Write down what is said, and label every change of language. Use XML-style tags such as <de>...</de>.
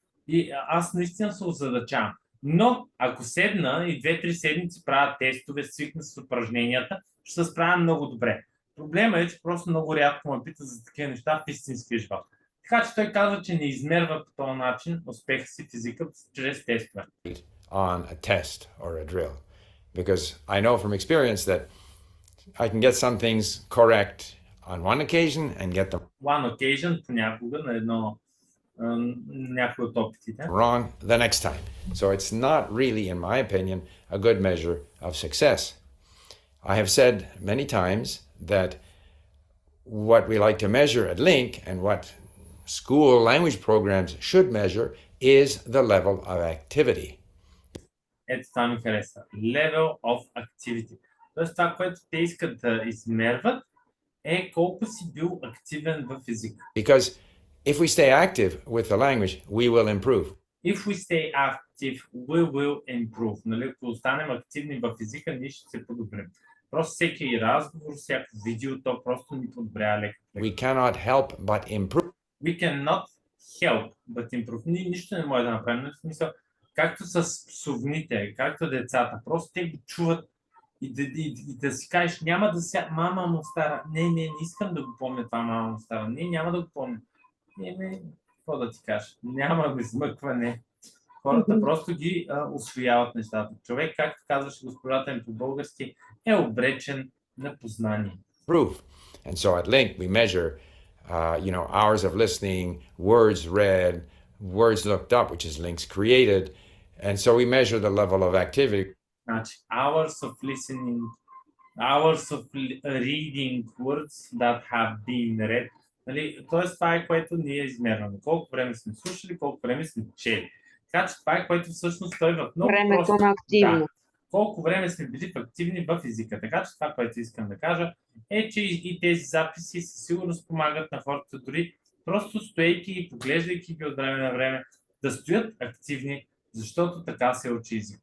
<bg>И аз наистина се озадачавам. Но ако седна и 2-3 седмици правя тестове, свикна с упражненията, ще се справя много добре. Проблема е, че просто много рядко ме пита за такива неща в истинския живот. Така че той казва, че не измерва по този начин успеха си в езика чрез тестове.</bg> <en>On a test or a drill. Because I know from experience that I can get some things correct on one occasion and get them one occasion</en> <bg>понякога на едно някои от опитите.</bg> <en>Wrong the next time. So it's not really, in my opinion, a good measure of success. I have said many times that what we like to measure at Link and what school language programs should measure is the level of activity.</en> <bg>Ето това ми хареса.</bg> <en>Level of activity.</en> <bg>Тоест това, което те искат да измерват, е колко си бил активен в езика.</bg> <en>Because if we stay active with the language, we will improve. If we stay active, we will improve.</en> <bg>Нали, ако останем активни в езика, ние ще се подобрим. Просто всеки разговор, всяко видео, то просто ни подобрява леко. We cannot help but improve. We cannot help but improve. Ние нищо не може да направим. В смисъл, както с псовните, както децата. Просто те го чуват и да си кажеш, няма да ся... Мама му стара. Не искам да го помня това, мама му стара. Не, няма да го помня. Какво да ти кажа? Няма измъкване. Хората просто ги усвояват нещата. Човек, както казваше госпожата ми по-български, е обречен на познание.</bg> <en>Proof. And so at Link, we measure, hours of listening, words read, words looked up, which is links created. And so we measure the level of activity. Значи, hours of listening, hours of reading words that have been read.</en> <bg>Нали? Тоест, това е което ние измерваме. Колко време сме слушали, колко време сме чели. Така че това е което всъщност той в много Времето просто... на активно. Да, колко време сме били активни в езика. Така че това, което искам да кажа, е, че и тези записи със сигурност помагат на хората, дори просто стоейки и поглеждайки ги от време на време, да стоят активни, защото така се учи език.</bg>